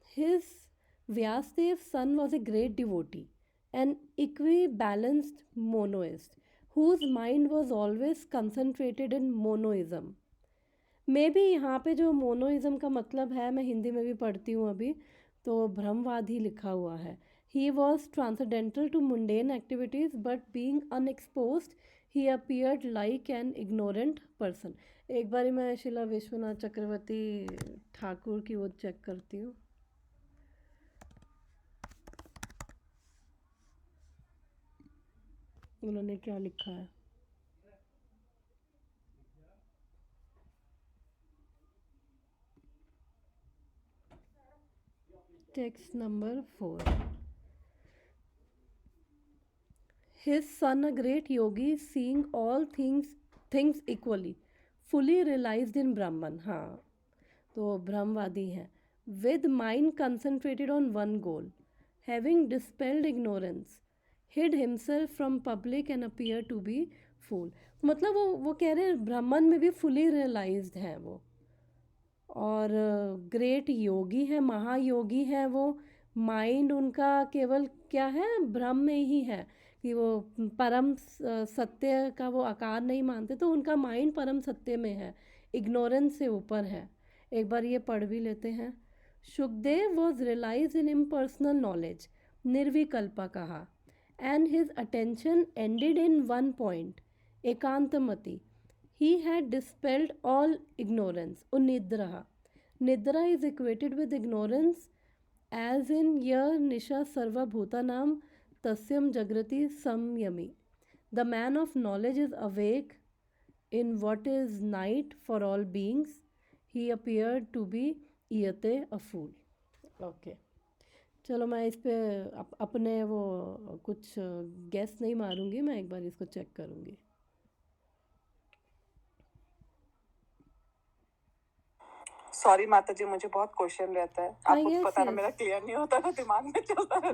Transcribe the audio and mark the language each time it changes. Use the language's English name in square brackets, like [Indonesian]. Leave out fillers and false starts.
[English] His Vyasdev's son was a great devotee, an equibalanced monoist, whose mind was always concentrated in monoism. [Hindi] May be यहाँ पे जो मोनोइज़म का मतलब है, मैं हिंदी में भी पढ़ती हूँ अभी, तो ब्रह्मवाद ही लिखा हुआ है। [English] He was transcendental to mundane activities, but being unexposed he appeared like an ignorant person. [Hindi] एक बारी मैं शिला विश्वनाथ चक्रवर्ती ठाकुर की वो चेक करती हूँ। उन्होंने क्या लिखा है। Text number 4। [English] His son, a great yogi, seeing all things equally, fully realized in Brahman. [Hindi] हाँ, तो ब्रह्मवादी हैं। [English] With mind concentrated on one goal, having dispelled ignorance, hid himself from public and appeared to be fool. [Hindi] मतलब वो कह रहे हैं ब्राह्मण में भी फुली रियलाइज्ड हैं वो, और ग्रेट योगी है, महायोगी है वो। माइंड उनका केवल क्या है, ब्रह्म में ही है, कि वो परम सत्य का वो आकार नहीं मानते, तो उनका माइंड परम सत्य में है, इग्नोरेंस से ऊपर है। एक बार ये पढ़ भी लेते हैं। [English] Sukhdev was realise in impersonal knowledge, निर्विकल्पा कहा, and his attention ended in one point, एकांतमति. He had dispelled all ignorance, Unidraha. निद्रा is equated with ignorance as in [Sanskrit] य निशा सर्वभूतानाम तस्यम जागृति संयमी. [English] The man of knowledge is awake in what is night for all beings. He appeared to be iyate a fool. Okay. [Hindi] चलो मैं इस पे अपने वो कुछ गैस नहीं मारूंगी, मैं एक बार इसको चेक करूंगी. सॉरी माता जी, मुझे बहुत क्वेश्चन रहता है, हाँ, आपको तो [English] yes, [Hindi] पता ना, [English] yes. [Hindi] मेरा क्लियर नहीं होता ना, दिमाग में चलता रहता है.